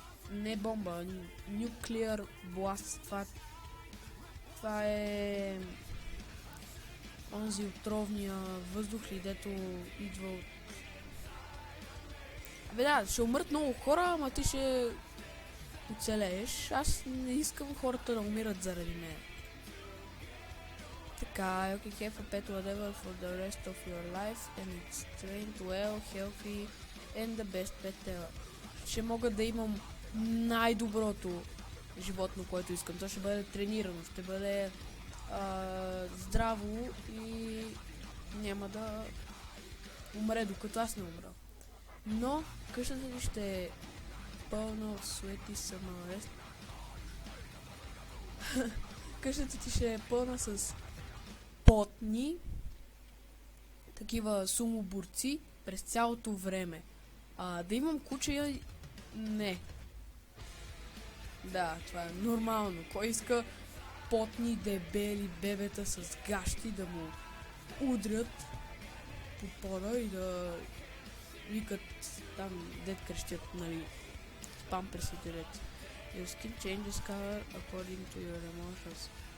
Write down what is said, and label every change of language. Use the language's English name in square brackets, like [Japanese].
[Bulgarian] Не бомба, [English] nuclear blast. [Bulgarian] Това е онзи отровния въздух ли, дето идва от... Абе да, ще умрат много хора, ама ти ще оцелееш. Аз не искам хората да умират заради мен. Така, [English] you can have a pet whatever for the rest of your life and it's trained well, healthy and the best pet ever. [Bulgarian] Ще мога да имам най-доброто животно, което искам. То ще бъде тренирано, ще бъде здраво и няма да умре, докато аз не умра. Но къщата ли ще е пълна от [English] sweaty summer rest. [Bulgarian] Къщата ти ще е пълна с потни такива сумоборци през цялото време. Да имам куче, не. Да, това е нормално. Кой иска потни дебели бебета с гащи да му удрят по пода и да викат там, дет крещят, нали, памперсите ред. [English] Your skin changes color according to your emotions.